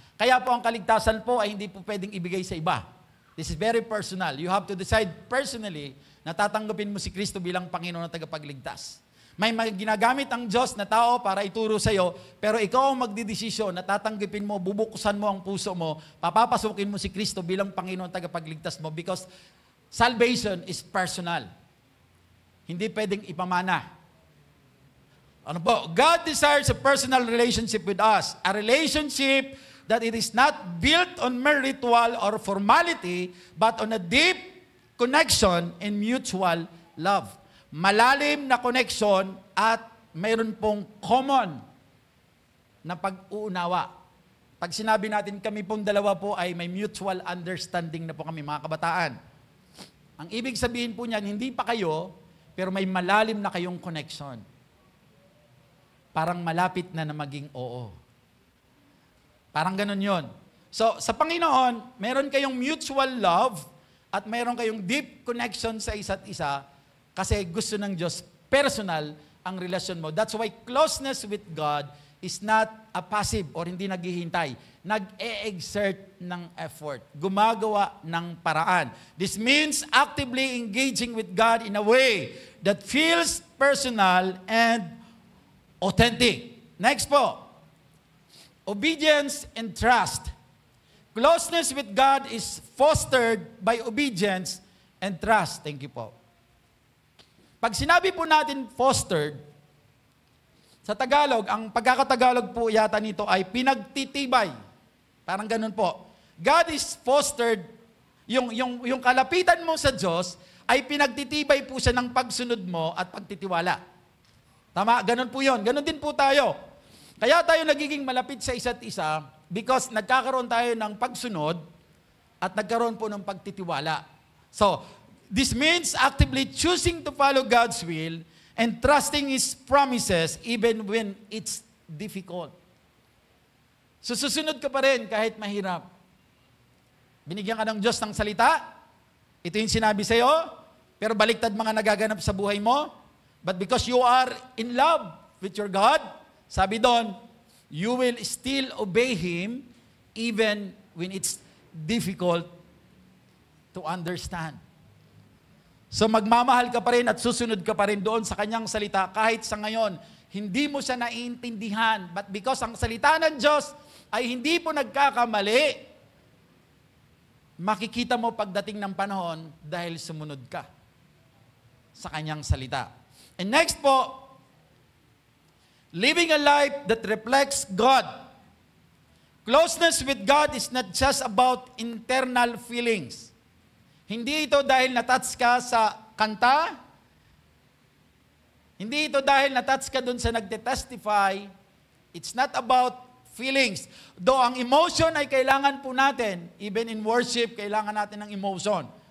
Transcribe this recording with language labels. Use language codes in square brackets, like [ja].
[tl] Kaya po ang kaligtasan po ay hindi po pwedeng ibigay sa iba. [en] This is very personal. You have to decide personally [tl] na tatanggapin mo si Kristo bilang Panginoon na tagapagligtas. May ginagamit ang Diyos na tao para ituro sa iyo, pero ikaw ang magdidesisyon na tatanggapin mo, bubuksan mo ang puso mo, papapasukin mo si Kristo bilang Panginoon tagapagligtas mo [en] because salvation is personal. [tl] Hindi pwedeng ipamana. Ano po? [en] God desires a personal relationship with us. A relationship that it is not built on mere ritual or formality, but on a deep connection and mutual love. [tl] Malalim na connection at mayroon pong common na pag-uunawa. Pag sinabi natin kami pong dalawa po ay may mutual understanding na po kami mga kabataan. Ang ibig sabihin po niyan, hindi pa kayo, pero may malalim na kayong connection. Parang malapit na maging oo. Parang ganun yon. So, sa Panginoon, meron kayong [en] mutual love [tl] at meron kayong [en] deep connection [tl] sa isa't isa kasi gusto ng Diyos, personal ang relasyon mo. [en] That's why closeness with God is not a passive or [tl] hindi naghihintay. Nag-e-exert ng effort. Gumagawa ng paraan. [en] This means actively engaging with God in a way that feels personal and authentic. Next po, obedience and trust. Closeness with God is fostered by obedience and trust. Thank you po. [tl] Pag sinabi po natin fostered, sa Tagalog, ang pagkakatagalog po yata nito ay pinagtitibay. Parang ganun po. [en] God is fostered, [tl] yung kalapitan mo sa Diyos ay pinagtitibay po siya ng pagsunod mo at pagtitiwala. Tama? Ganun po yun. Ganun din po tayo. Kaya tayo nagiging malapit sa isa't isa because nagkakaroon tayo ng pagsunod at nagkaroon po ng pagtitiwala. [en] So, this means actively choosing to follow God's will and trusting His promises even when it's difficult. [tl] So, susunod ka pa rin kahit mahirap. Binigyan ka ng Diyos ng salita, ito yung sinabi sa'yo, pero baliktad mga nagaganap sa buhay mo. [en] But because you are in love with your God, [tl] sabi doon, [en] you will still obey Him even when it's difficult to understand. [tl] So magmamahal ka pa rin at susunod ka pa rin doon sa kanyang salita kahit sa ngayon, hindi mo siya naiintindihan. But because ang salita ng Diyos ay hindi po nagkakamali, makikita mo pagdating ng panahon dahil sumunod ka sa kanyang salita. [en] And next po, living a life that reflects God. Closeness with God is not just about internal feelings. [tl] Hindi ito dahil natouch ka sa kanta. Hindi ito dahil natouch ka dun sa nagte-testify. [en] It's not about feelings. [tl] Though ang emotion ay kailangan po natin, [en] even in worship, [tl] kailangan natin ng emotion.